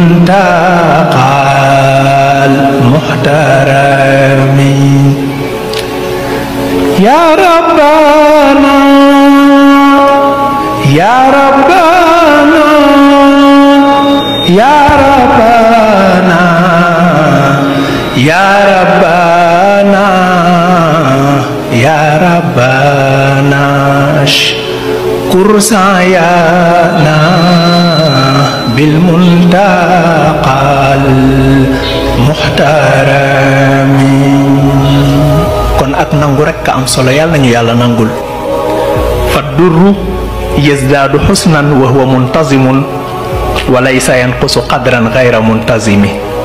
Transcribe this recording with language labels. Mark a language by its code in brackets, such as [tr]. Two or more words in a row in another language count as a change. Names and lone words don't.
[ar] منتقل محترم يا ربنا يا ربنا يا ربنا يا ربنا يا ربنا اشكر سعينا بالمنتقل المحترم. [wo] Kon ak nangu rek ka am solo, yàlla nañu yàlla nangul. [ar] فالدر يزداد حسنا وهو منتظم وليس ينقص قدرا غير منتظم.